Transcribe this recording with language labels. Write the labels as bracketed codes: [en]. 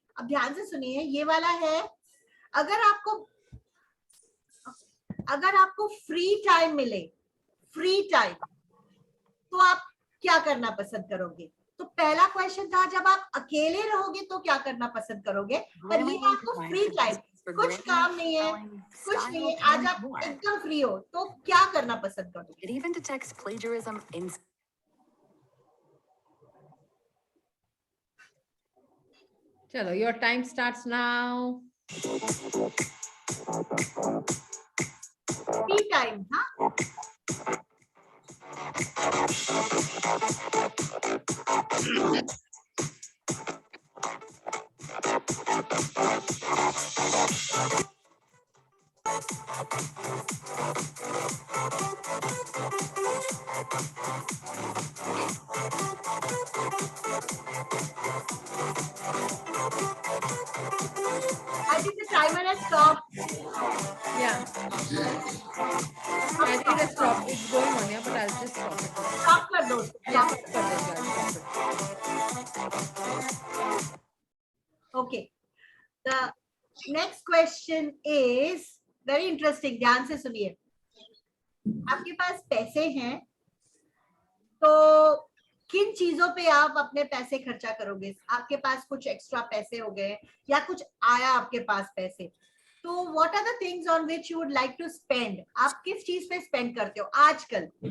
[hi] अब ध्यान से सुनिए, ये वाला है, अगर आपको फ्री टाइम मिले, फ्री टाइम, तो आप क्या करना पसंद करोगे? तो पहला क्वेश्चन था जब आप अकेले रहोगे तो क्या करना पसंद करोगे, पर ये आपको फ्री टाइम, कुछ काम नहीं है, कुछ नहीं है, आज आप एकदम फ्री हो, तो क्या करना पसंद करोगे? [en] It even detects plagiarism in. चलो, your time starts now. Free time, हाँ, I think the timer has stopped. Yeah. I think it's stop. It's going on, yeah, but I'll just stop it. [hi] Stop कर दो. [en] Yeah, Stop. [hi] stop कर देंगे, [en] I'll stop it. Okay. The next question is very interesting. [hi] ध्यान से सुनिए. आपके पास पैसे हैं, तो किन चीजों पे आप अपने पैसे खर्चा करोगे? आपके पास कुछ एक्स्ट्रा पैसे हो गए या कुछ आया आपके पास पैसे, तो [en] What are the things on which you would like to spend? [hi] आप किस चीज पे स्पेंड करते हो आजकल?